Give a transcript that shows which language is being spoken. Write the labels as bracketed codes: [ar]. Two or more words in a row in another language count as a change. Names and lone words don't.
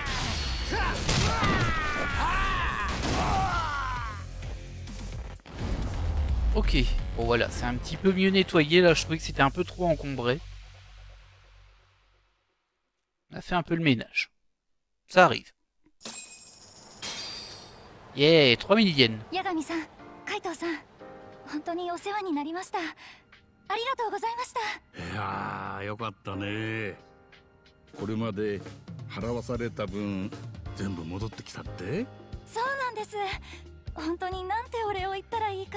[fr] Ok, bon voilà, c'est un petit peu mieux nettoyé, là je trouvais que c'était un peu trop encombré. On a fait un peu le ménage. Ça arrive. Yeah, 3000 yens. [ja] Yagami-san, Kaito-san, 本当にお世話になりました。ありがとうございました。いやーよかったね。これまで払わされた分全部戻ってきたって？そうなんです。本当になんてお礼を言ったらいいか。